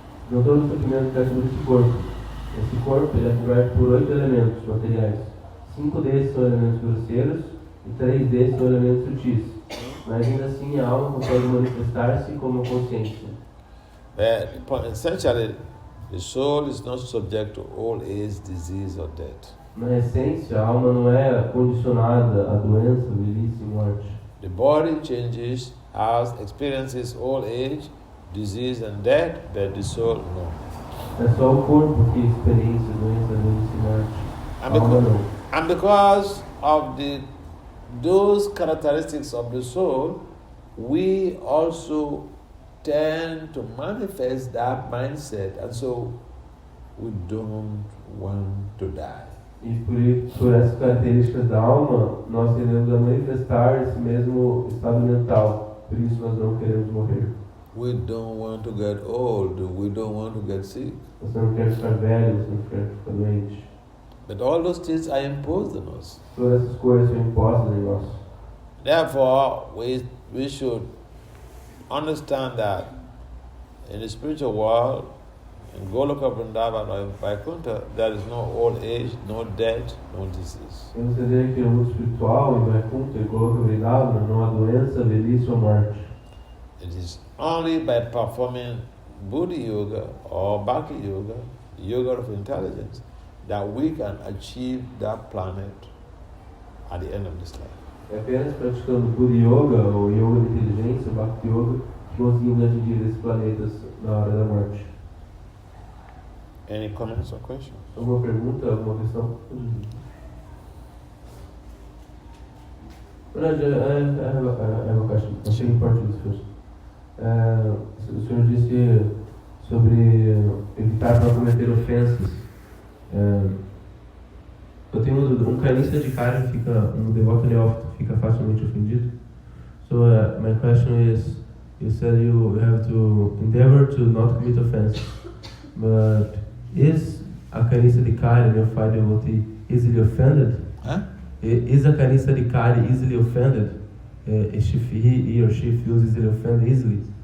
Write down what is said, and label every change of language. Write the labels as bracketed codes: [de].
[pt] Não todo o sofrimento está sobre esse corpo. Esse corpo ele é coberto por 8 elementos materiais. 5 desses são elementos grosseiros e 3 desses são elementos sutis. Mas ainda assim a alma consegue manifestar-se como consciência. [en] Essentially, the soul is not subject to old age, disease or death. [pt] Na essência, a alma não é condicionada à doença, velhice e morte. [en] The body changes, experiences old age, disease and death, but the soul no. [pt] É só o corpo que experiência doença, velhice e morte. Alma não. [en] And because of those characteristics of the soul, we also tend to manifest that mindset, and so we don't want to die. [pt] E por essas características da alma, nós tendemos a manifestar esse mesmo estado mental. Por isso nós não queremos morrer. [en] We don't want to get old. We don't want to get sick. [pt] Nós não queremos ficar velhos, não queremos ficar doentes. [en] But all those things are imposed on us. [pt] Todas essas coisas são impostas em nós. [en] Therefore, we should understand that in the spiritual world, in Goloka Vrindavan or in Vaikuntha, there is no old age, no death, no disease. [pt] Temos que entender que no mundo espiritual, em Vaikuntha e Goloka Vrindavan, não há doença, velhice ou morte. [en] It is only by performing Buddhi Yoga or Bhakti Yoga, Yoga of intelligence, that we can achieve that planet at the end of this life. [pt] É apenas praticando Buddhi Yoga ou Yoga de inteligência, Bhakti Yoga, que conseguimos atingir esses planetas na hora da morte. [en] Any comments or questions? [pt] Alguma pergunta, alguma questão? [en] I have a question. I'll speak in Portuguese first. [pt] O senhor disse sobre evitar para cometer ofensas. Eu tenho uma dúvida. Um canista de carne um devoto neófito fica facilmente ofendido? [en] So my question is, you said you have to endeavor to not commit offense, but is a canista de carne, neophyte devotee, easily offended? Huh? Is a canista de carne easily offended? If he or she feels easily offended easily?